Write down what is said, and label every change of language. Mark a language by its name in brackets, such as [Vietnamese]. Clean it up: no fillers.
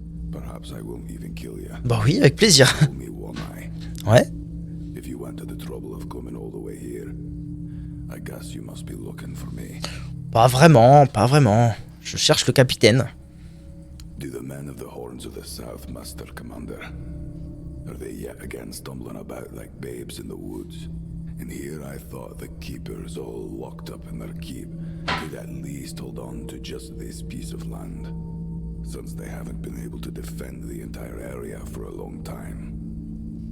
[English] Perhaps I won't even kill you. [French] Bah oui, avec plaisir. [English] Only one eye. [French] Ouais. [English] If you went to the trouble of coming all the way here, I guess you must be looking for me. [French] Pas vraiment, pas vraiment. Je cherche le capitaine. [English] Do the men of the Horns of the South, Master Commander? Are they yet again stumbling about like babes in the woods? And here I thought the keepers, all locked up in their keep, could at least hold on to just this piece of land, since they haven't been able to defend the entire area for a long time.